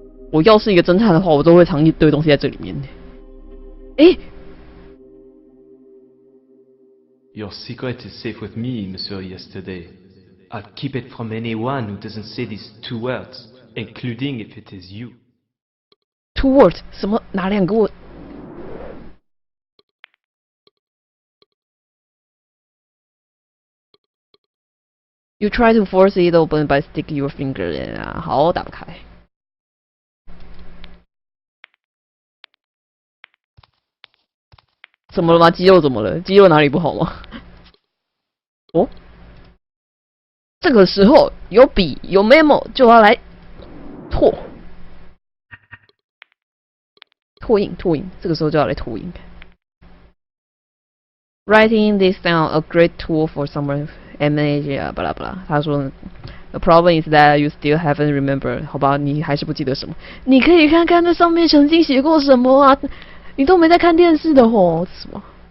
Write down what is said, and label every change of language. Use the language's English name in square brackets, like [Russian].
[Chinese] 我要是一个侦探的话，我都会藏一堆东西在这里面的。诶。 [English] Your secret is safe with me, Monsieur Yesterday. I'll keep it from anyone who doesn't say these 2 words, including if it is you. 2 words [Chinese] 什么？哪2个 word？ [English] You try to force it open by sticking your finger in [Chinese] 啊，好，打不开。怎么了吗？肌肉怎么了？肌肉哪里不好吗？哦，这个时候有笔有 memo 就要来拓印，这个时候就要来拓印。 [English] Writing this down a great tool for someone [Chinese] manager 啊，巴拉巴拉。他说 [English] ，The problem is that you still haven't remembered。 [Chinese] 好吧，你还是不记得什么？你可以看看那上面曾经写过什么啊？你都没在看电视的吼，什么？